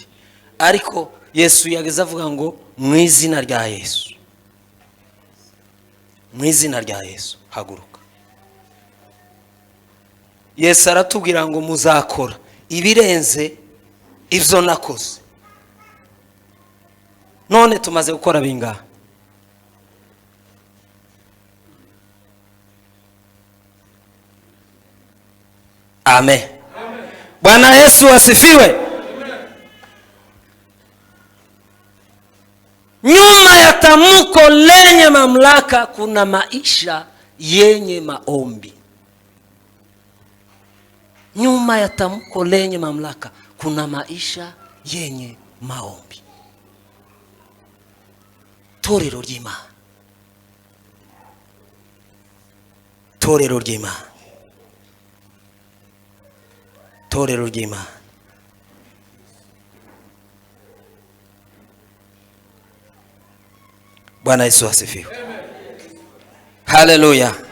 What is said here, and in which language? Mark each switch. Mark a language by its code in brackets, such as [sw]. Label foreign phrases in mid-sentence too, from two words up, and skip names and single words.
[rw] Ariko Yesu yageze avuga ngo mu izina rya Yesu, mu izina rya Yesu haguruka. Yesu aratubwira ngo muzakora ibirenze ivyo nakoze. None tumaze gukora bingahe? Amen. Bwana Yesu asifiwe. [sw] Nyuma ya tamko lenye mamlaka kuna maisha yenye maombi. Nyuma ya tamko lenye mamlaka kuna maisha yenye maombi. [rw] Torero ry'Imana. Torero ry'Imana. Torero ry'Imana. [sw] Bwana Yesu asifiwe. haleluya.